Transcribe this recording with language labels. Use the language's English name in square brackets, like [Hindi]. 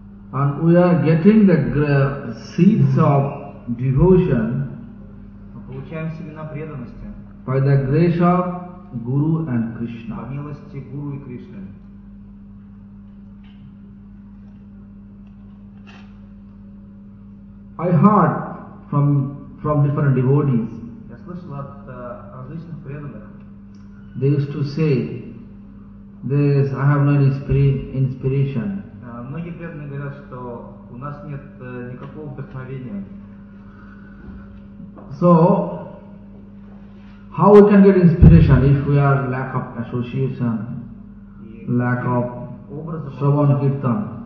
[English] And we are getting the seeds of devotion. [Russian] Мы получаем семена преданности. [English] By the grace of Guru and Krishna. [Russian] По милости Гуру и Кришны. [English] I heard from different devotees. [Russian] Я слышал от различных преданных. [English] They used to say, "This I have no inspiration." [Russian] Многие преданные говорят, что у нас нет никакого вдохновения. [English] So, how we can get inspiration if we are lack of association, lack of Shravan Kirtan?